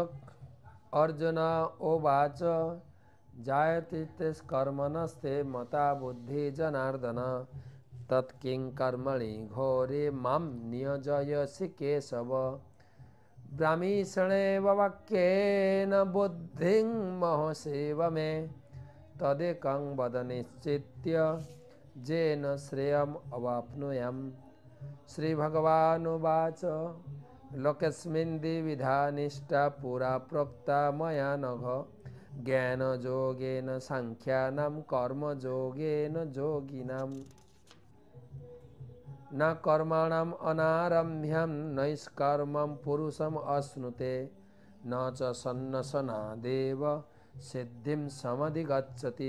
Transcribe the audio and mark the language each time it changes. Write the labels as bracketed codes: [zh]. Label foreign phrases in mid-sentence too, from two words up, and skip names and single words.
[sa] অর্জুন উবাচ জায়তে কর্মণস্তে মতা বুদ্ধি জনার্দন তৎকিং কর্মণি ঘোরে মাম নিয়োজয়সি কেশব ব্রাহ্মীষণেব বাক্যেন বুদ্ধিং মহসেব মে তদেকং বদ নিশ্চিত্য যেন শ্রেয়ম অवाप्नुयाम। श्रीभगवानुवाच लोकेस्मिन् द्विविधा निष्ठा पुरा प्रोक्ता मया नघ ज्ञानयोगेन सांख्यानां कर्मयोगेन योगिनाम्। न कर्मणाम् अनारम्भ्यं नैष्कर्म्यं पुरुषम् अश्नुते न च सन्नसनादेव सिद्धिं समधिगच्छति।